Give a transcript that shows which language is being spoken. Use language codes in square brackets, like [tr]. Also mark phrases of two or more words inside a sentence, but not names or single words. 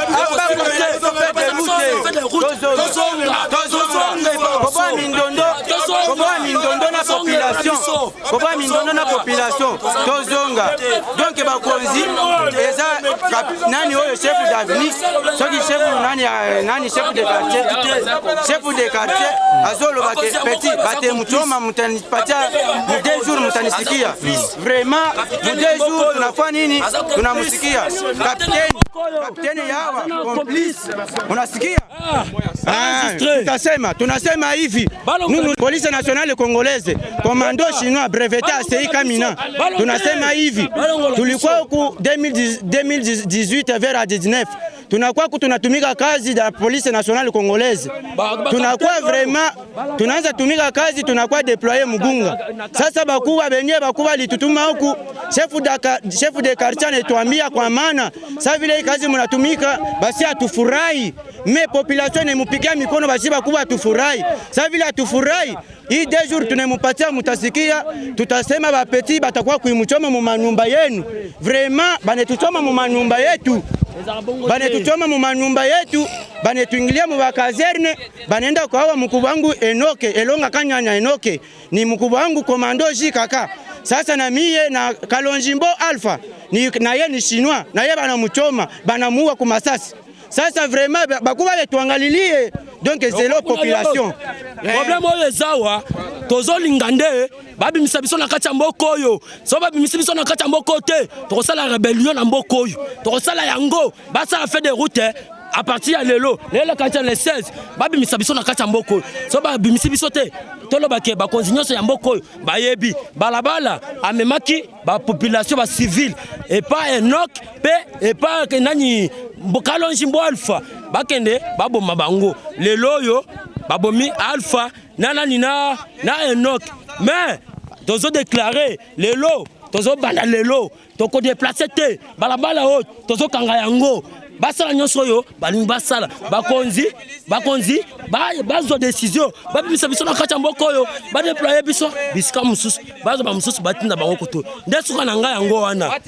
[ln] Koba mindondo na population tozonga donc bakonzi eza nani oyo chef d'avenir soki chef nani chef de quartier azoloba ke petit bate [sw] mutoma mutanipatia 2 jours mutanisikia vraiment 2 jours tunafanya nini tunamusikia kapteni yawa complice unasikia tunasema hivi [fr] police nationale congolaise commando chinois breveté ACI Kamina [sw] tunasema hivi tulikuwa ku 2018 vers 19 tunakuwa tunatumika kazi ya [fr] police nationale congolaise [sw] tunakuwa vraiment tunaanza tumika kazi tunakuwa deployer Mugunga sasa bakuwa benye bakuwa litutuma huku chef de quartier anatuambia kwa maana sasa vile kazi mnatumika basi atufurahi me population imupigia mikono basi bakuwa atufurahi sasa vile atufurahi hii 2 jours tunemupatia mutasikia tutasema ba petit batakuwa kuimuchoma mu manyumba yenu vraiment banetuchoma mu manyumba yetu banetuingilia mu bakazerne banenda kwa hawa mkubwa wangu Enoke Elonga Kanyanya Enoke ni mkubwa wangu komando Jikaka sasa na mie na Kalonjimbo Alpha na ye ni chinois na ye banamuchoma banamuua ku masasi sasa vraiment bakuba betuangalilie [fr] donc c'est la population [ln] problème oyo ezawa tozolingande babimisa biso na kati ya mboko oyo so babimisa biso na kati ya mboko te tokosala rebellion na mboko oyo tokosala yango basala [fr] fait de route à partir [ln] ya lelo kati ya le 16 babimisa biso na kati ya mboko so babimisa biso te tolobake bakonzi nyonso ya mboko oyo bayebi balabala amemaki population ba civil [fr] et pas [ln] Enoch [fr] et pas [ln] nani Kalonjimbo Alpha bakende baboma bango lelo yo babomi Alpha na Enoch mais tozo déclarer lelo tozo banda lelo toko déplacer te balabala o tozo kanga yango basala nyonso yo balingi basala bakonzi bazo décision babimisa biso na kati ya mboko yo ba déployer biso bisika mususu bazo ba mususu batinda bango koto ndesuka na ngai yango wana